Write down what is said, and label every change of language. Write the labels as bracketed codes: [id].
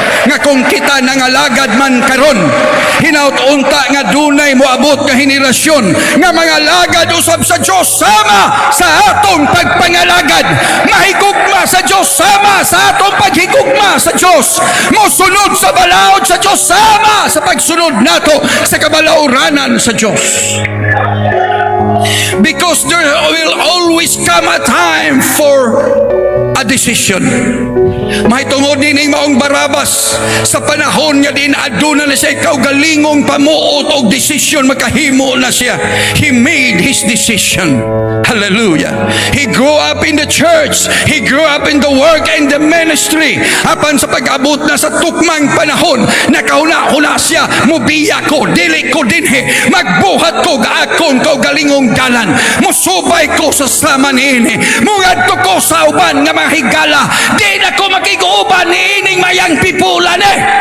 [ceb] Nga kung kita nangalagad man karon, hinaut unta nga dunay moabot nga henerasyon nga mga lagad usab sa Dios, sama sa atong pagpangalagad, mahigugma sa Dios, sama sa atong paghigugma sa Dios, mosunod sa balaod sa Dios, sama sa pagsunod nato sa kabalawranan sa Diyos. [en] Because there will always come a time for a decision. [ceb] Mahitungod din ang maong Barabas sa panahon nga din aduna na siya kaugalingong pamuot o decision, makahimo na siya. [en] He made his decision. Hallelujah. He grew up in the church. He grew up in the work and the ministry. [ceb] Apan sa pag-abot na sa tukmang panahon, nakauna-una siya, mubiya ko, dili ko dinhi, magbuhat ko akong kaugalingong dalan, musubay ko sa sama niini, mugadto ko sa uban nga mga gala. Di na ko makiguuban ni ining mayang pipulan eh.